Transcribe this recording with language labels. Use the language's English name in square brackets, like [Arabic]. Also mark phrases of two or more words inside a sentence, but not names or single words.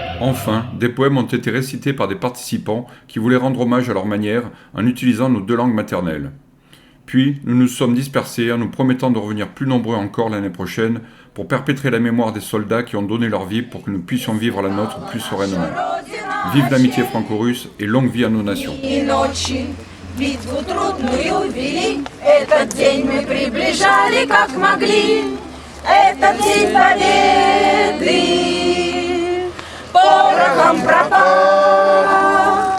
[French] Enfin, des poèmes ont été récités par des participants qui voulaient rendre hommage à leur manière en utilisant nos 2 langues maternelles. Puis, nous nous sommes dispersés en nous promettant de revenir plus nombreux encore l'année prochaine pour perpétrer la mémoire des soldats qui ont donné leur vie pour que nous puissions vivre la nôtre plus sereinement. Vive l'amitié franco-russe et longue vie à nos nations. [Russian] Битву трудную вели, этот день мы приближали как могли. Этот день победы порохом пропал.